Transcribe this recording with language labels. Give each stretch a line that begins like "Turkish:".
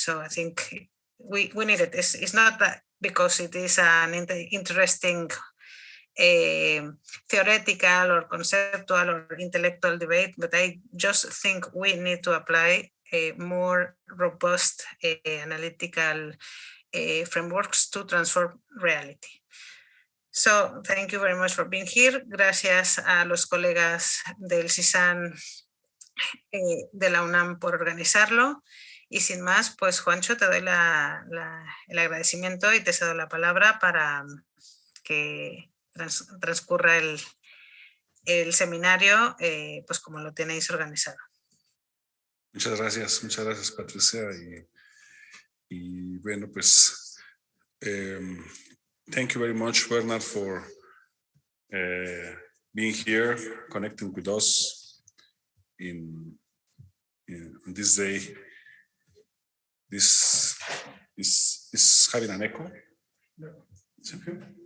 English: So I think we need it. It's not that because it is an interesting theoretical or conceptual or intellectual debate, but I just think we need to apply more robust analytical frameworks to transform reality. So thank you very much for being here.
Spanish: Gracias a los colegas del CISAN de la UNAM por organizarlo. Y sin más, pues Juancho, te doy el agradecimiento y te cedo la palabra para que transcurra el seminario, pues como lo tenéis organizado. Muchas gracias Patricia. Y bueno, pues
English: thank you very much, Bernard, for being here, connecting with us in this day. This is having an echo. It's okay.